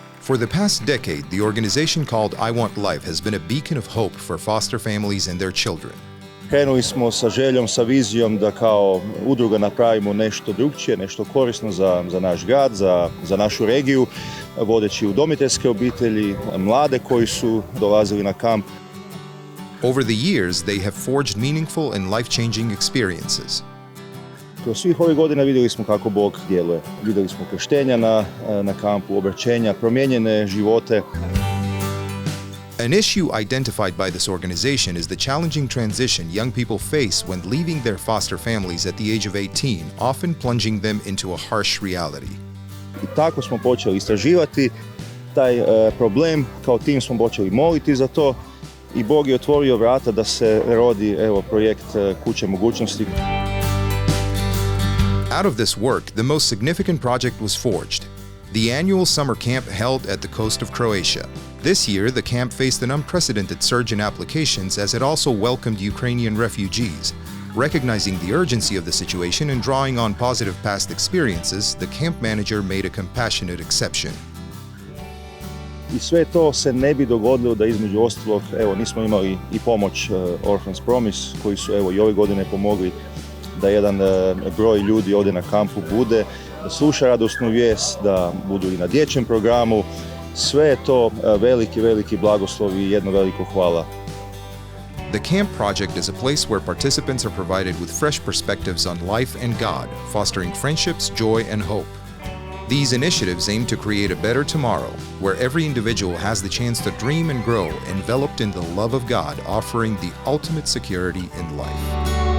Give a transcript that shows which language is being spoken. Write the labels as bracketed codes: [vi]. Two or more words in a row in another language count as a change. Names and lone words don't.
[en] For the past decade, the organization called I Want Life has been a beacon of hope for foster families and their children. [hr] Krenuli smo sa željom, sa vizijom da kao udruga napravimo nešto drukčije, nešto korisno za naš grad, za našu regiju, vodeći udomiteljske obitelji, mlade koji su dolazili na kamp. [en] Over the years, they have forged meaningful and life-changing experiences. [hr] Kroz svih ovih godina vidjeli smo kako Bog djeluje. Vidjeli smo krštenja na kampu, obraćenja, promijenjene živote. [en] An issue identified by this organization is the challenging transition young people face when leaving their foster families at the age of 18, often plunging them into a harsh reality. [hr] I tako smo počeli istraživati taj problem, kao tim smo počeli moliti za to i Bog je otvorio vrata da se rodi projekt Kuće mogućnosti. [en] Out of this work, the most significant project was forged. The annual summer camp held at the coast of Croatia. This year, the camp faced an unprecedented surge in applications as it also welcomed Ukrainian refugees. Recognizing the urgency of the situation and drawing on positive past experiences, the camp manager made a compassionate exception. [hr] I sve to se ne bi dogodilo da između ostalog nismo imali i pomoć Orphans Promise koji su i ove godine pomogli da jedan broj ljudi ovdje na kampu bude, da sluša radosnu vijest, da budu i na dječjem programu. Sve je to veliki blagoslov i jedno veliko hvala. [en] The camp project is a place where participants are provided with fresh perspectives on life and God, fostering friendships, joy, and hope. These initiatives aim to create a better tomorrow, where every individual has the chance to dream and grow, enveloped in the love of God, offering the ultimate security in life.